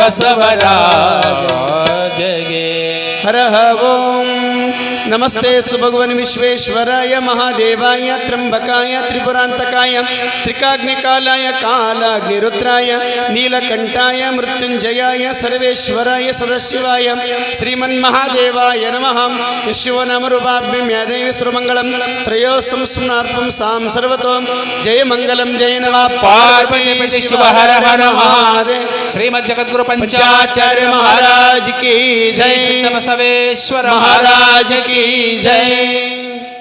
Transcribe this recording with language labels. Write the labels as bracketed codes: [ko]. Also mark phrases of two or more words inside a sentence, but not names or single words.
[sa] ಬಸವರಾಜಗೆ ಹರ ಓಂ ನಮಸ್ತೆ ಭಗವನ್ ವಿಶ್ವೇಶ್ವರಾಯ ಮಹಾದೇವಾಯ ತ್ರ್ಯಂಬಕಾಯ ತ್ರಿಪುರಾಂತಕಾಯ ತ್ರಿಕಾಗ್ನಿಕಾಲಾಯ ಕಾಲಾಗ್ನಿರುದ್ರಾಯ ನೀಲಕಂಠಾಯ ಮೃತ್ಯುಂಜಯಾಯ ಸರ್ವೇಶ್ವರಾಯ ಸದಾಶಿವಾಯ ಶ್ರೀಮನ್ಮಹಾದೇವಾಯ ನಮಃ ಯಶೋನಮರುಭಾಭ್ಯಂ ಯಾದೇವಿ ಸರ್ವಮಂಗಳಂ ತ್ರಯೋ ಸಂಸ್ಮರಣಾರ್ಥಂ ಸಾಂ ಸರ್ವತೋ ಜಯ ಮಂಗಲಂ ಜಯ ನಮಃ ಪಾರ್ವತಿ ಶಿವ ಹರ ಹರ ಮಹಾದೇವ ಶ್ರೀಮದ್ ಜಗದ್ಗುರು [hi] पंचाचार्य महाराज की जय बसवेश्वर महाराज की जय।